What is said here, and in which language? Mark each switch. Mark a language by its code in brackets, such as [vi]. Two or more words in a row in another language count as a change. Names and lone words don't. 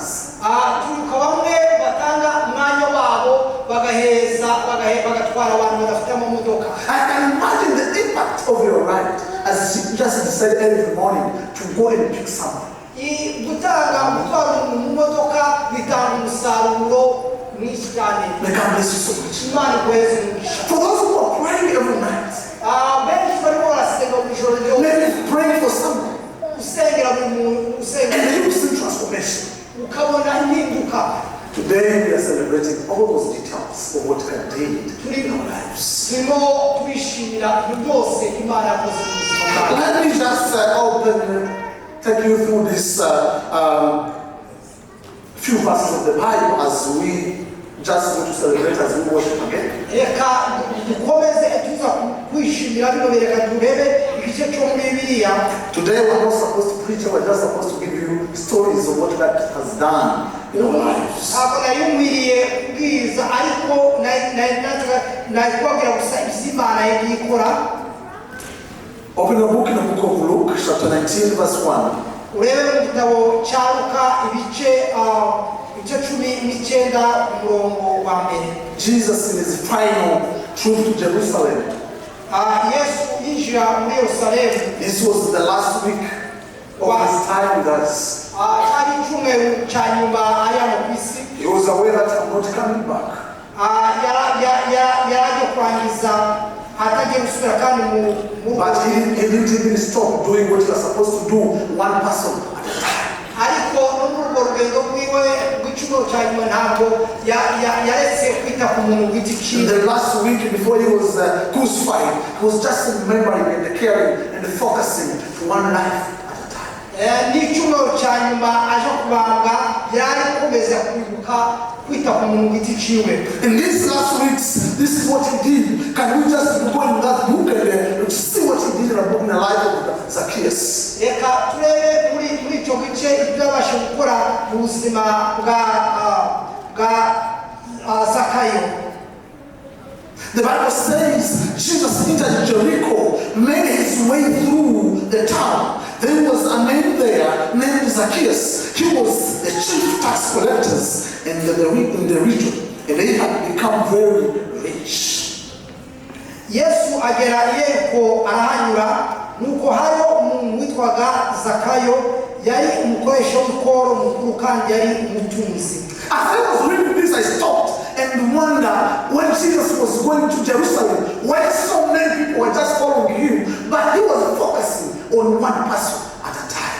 [rw] turuka bamwe batanga umwanya wabo bagatwara abantu badafite amamodoka. [en] I can imagine the impact of your ride as you just decide every morning to go and pick someone. [rw] gutwara umuntu mu modoka bitanga umusaruro mwinshi cyane. [en] May God bless you so much. [rw] Imana iguheze umugisha. [en] For those who are praying every night, [rw] benshi barimo barasenga mu ijoro ryose. [en] maybe praying for someone, [rw] usengera buri muntu [en] and [rw] usengera [en] then you see transformation. [rw] ukabona impinduka. [en] Today we are celebrating all those details of what God did in our lives. [rw] turimo twishimira ibintu byose Imana yakoze mu buzima bwacu. [en] Let me just take you through this few verses of the Bible as we just want to celebrate as we worship again. [rw] reka dukomeze tuza kwishimira bino bereka turebe igice cyo muri Bibiliya. [en] Today we're not supposed to preach, we're just supposed to give you stories of what God has done in our lives. [rw] ntabwo nari nkwiriye kubwiriza ariko nari kubabwira gusa ibyo Imana yagiye ikora. [en] Open the book in the book of Luke, chapter 19, verse 1. [rw] urebe mu gitabo cya Luka ibice 19 umurongo wa mbere. [en] Jesus in his final trip to Jerusalem. [rw] Yesu yinjira muri Yerusalemu. [en] This was the last week of his time with us. [rw] cyari icyumweru cya nyuma ari hano ku isi. [en] He was aware that I'm not coming back. [rw] yaragiye kurangiza atagiye gusubira kandi mu [en] But he didn't even stop doing what he was supposed to do, one person at a time. [rw] ariko no muri urwo rugendo rwiwe rw'icyumweru cya nyuma ntabwo yaretse kwita ku muntu ku giti [en] In [rw] cyiwe. [en] the last week before he was crucified, he was just remembering and caring and be focusing one life at a time. [rw] N'icyumweru cya nyuma aje kubanga yari akomeza kwibuka kwita ku muntu giti ciwe. [en] In these last weeks, this is what he did. Can we just go in that book and see what he did in the life of Zacchaeus? [rw] Reka turebe muri icyo gice ibyo yabasha gukora mu buzima bwa Zakayo. [en] The Bible says Jesus entered Jericho, made his way through the town. There was a man there named Zacchaeus. He was the chief tax collectors in the region, and they had become very rich. [rw] Yesu agera Yeriko arahanyura, nuko hariho umuntu witwaga Zakayo, yari umukoresha w'ikoro mukuru kandi yari umutunzi. [en] As I was reading this, I stopped and wondered when Jesus was going to Jerusalem, why so many people were just following him, but he was focusing on one person at a time.